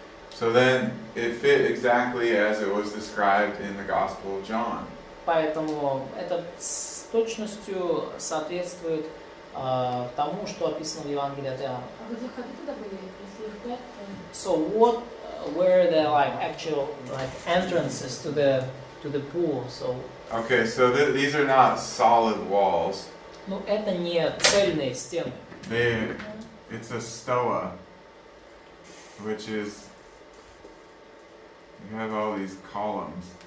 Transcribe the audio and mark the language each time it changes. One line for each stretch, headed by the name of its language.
English: So then it fit exactly as it was described in the Gospel of John.
Russian: Поэтому это с точностью соответствует тому, что описано в Евангелии от Иоанна. А где ходы тогда были, если их 5, то...
English: So what were the actual entrances to the pool? So Okay, so these are not solid walls.
Russian: Ну, это не цельные стены.
English: It's a stoa, which is, you have all these columns.